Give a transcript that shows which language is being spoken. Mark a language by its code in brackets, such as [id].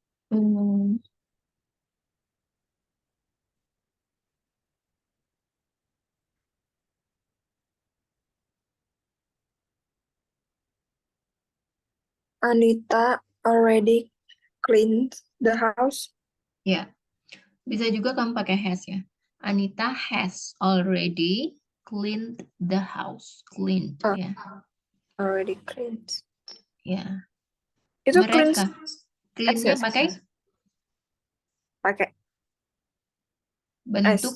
[en] Hmm, Anita already cleaned the house. [id] Ya, bisa juga kamu pakai has ya. [en] Anita has already cleaned the house. Cleaned Ah, [id] ya. [en] already cleaned. [id] Ya. Itu cleaned Mereka S cleannya ya? pakai Pakai bentuk